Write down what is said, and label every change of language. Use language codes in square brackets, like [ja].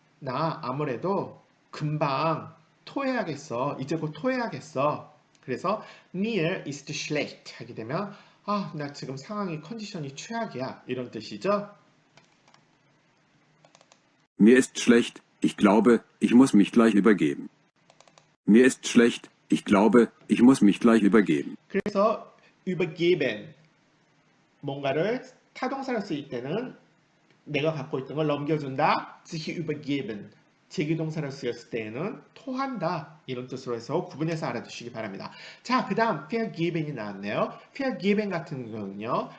[ko] 나 아무래도 금방 토해야겠어. 이제 곧 토해야겠어. 그래서 [de] mir ist schlecht [ko] 하게 되면 나 지금 상황이 컨디션이 최악이야. 이런 뜻이죠. [de] Mir ist schlecht, ich glaube, ich muss mich gleich übergeben. Mir ist schlecht, ich glaube, ich muss mich gleich übergeben. [ko] 그래서 übergeben 뭔가를 타동사로 쓰일 때는 내가 갖고 있던 걸 넘겨준다. [de] sich übergeben. [ko] 제기동사로 쓰였을 때에는 토한다. 이런 뜻으로 해서 구분해서 알아두시기 바랍니다. 자, 그 다음 vergeben이 나왔네요. vergeben 같은 경우는요.